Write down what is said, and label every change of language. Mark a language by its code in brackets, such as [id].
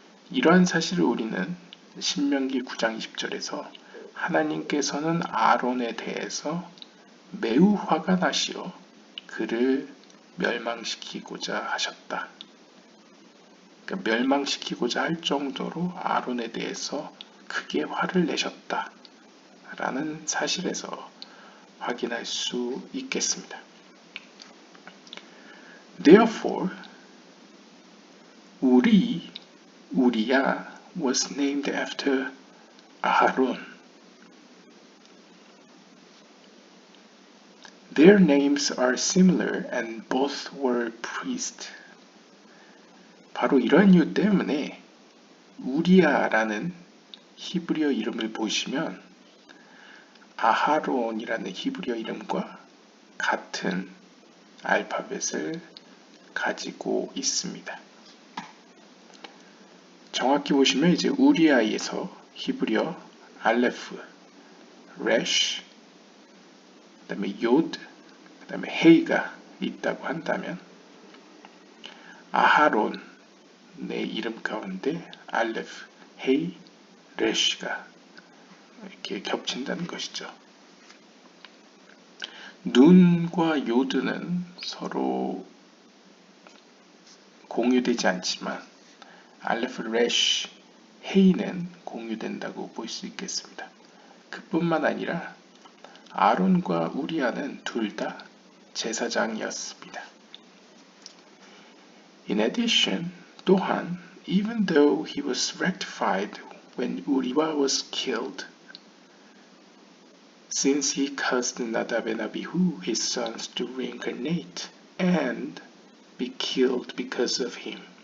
[ko] 이러한 사실을 우리는 신명기 9장 20절에서 하나님께서는 아론에 대해서 매우 화가 나시어 그를 멸망시키고자 하셨다. 그러니까 멸망시키고자 할 정도로 아론에 대해서 크게 화를 내셨다. 라는 사실에서 확인할 수 있겠습니다. [en] Therefore, Uriah was named after Aaron. Their names are similar and both were priests. [ko] 바로 이런 이유 때문에 우리아라는 히브리어 이름을 보시면 아하론이라는 히브리어 이름과 같은 알파벳을 가지고 있습니다. 정확히 보시면 이제 우리아에서 히브리어 알레프, 레쉬, 그 다음에 요드, 그 다음에 헤이가 있다고 한다면 아하론의 이름 가운데 알레프, 헤이, 레쉬가 이렇게 겹친다는 것이죠. 눈과 요드는 서로 공유되지 않지만 알레프, 레쉬, 헤이는 공유된다고 볼 수 있겠습니다. 그뿐만 아니라 아론과 우리아는 둘 다 제사장이었습니다. [en] In addition, [ko] 또한 [en] even though he was rectified when Uriah was killed, since he caused Nadab and Abihu, his sons, to reincarnate and be killed because of him.